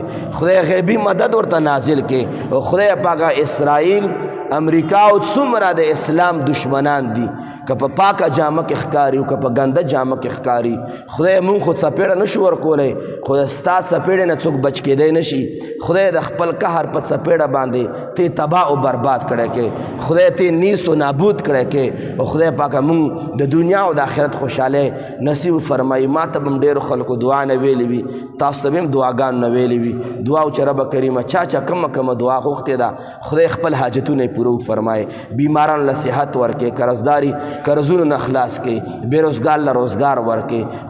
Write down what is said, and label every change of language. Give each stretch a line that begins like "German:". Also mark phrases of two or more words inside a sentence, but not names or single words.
Pashto: خدای غیبی مدد ورته نازل کې او خدای پاکه اسرائیل امریکا او څومره د اسلام دشمنان دي که په پاکه جامه کې ښکاري او که په ګنده جامه کې ښکاري خدای مونږ خو څپېړه نشو ورکولی خو د ستا څپېړې نه څوک بچ کېدی نشي. خدای د خپل قهر په څپېړه باندې ته تباه او برباد کړی کې خدای ته نیست و نابود کړی کې او خدای پاکه مونږ د دنیا او د آخرت خوشحالی نصیب فرمایي. ما ته به هم ډېرو خلکو دعا نه ویلې وي تاسو ته به هم دعاګانو نه ویلې وي. دعا و چې رب کریمه چا کمه دعا غوښتې ده خدای خپل حاجتونه یې پوره فرمایي. بیمارانو له صحت ورکړي قرضداري قرضونو نه خلاص کړي بېروزګار له روزګار ورکړي.